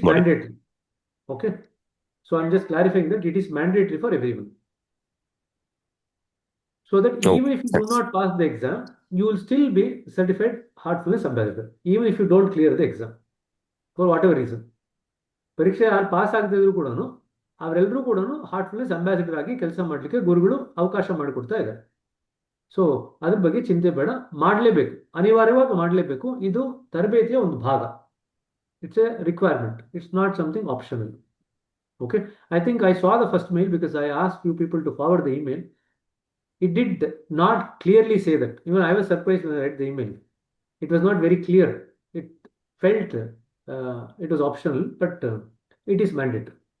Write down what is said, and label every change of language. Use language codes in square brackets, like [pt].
[en] Got it. mandatory. Okay. So I'm just clarifying that it is mandatory for everyone. So that even Okay, if you do thanks. not pass the exam, you will still be certified heartfulness ambassador, even if you don't clear the exam for whatever reason. [kn] ಪರೀಕ್ಷೆ ಯಾರು pass ಆಗದಿದ್ರು ಕೂಡ ಅವರೆಲ್ಲರೂ ಕೂಡ Heartfulness ambassador ಆಗಿ ಕೆಲಸ ಮಾಡಲಿಕ್ಕೆ ಗುರುಗಳು ಅವಕಾಶ ಮಾಡಿಕೊಡ್ತಾ ಇದ್ದಾರೆ. ಸೊ ಅದ್ರ ಬಗ್ಗೆ ಚಿಂತೆ ಬೇಡ, ಮಾಡಲೇಬೇಕು, ಅನಿವಾರ್ಯವಾಗಿ ಮಾಡಲೇಬೇಕು. ಇದು ತರಬೇತಿಯ ಒಂದು ಭಾಗ. [en] It's a requirement, it's not something optional. Okay, I think I saw the first mail because I asked few people to forward the email. It did not clearly say that. Even I was surprised when I read the email. It was not very clear. It felt it was optional, but it is mandatory.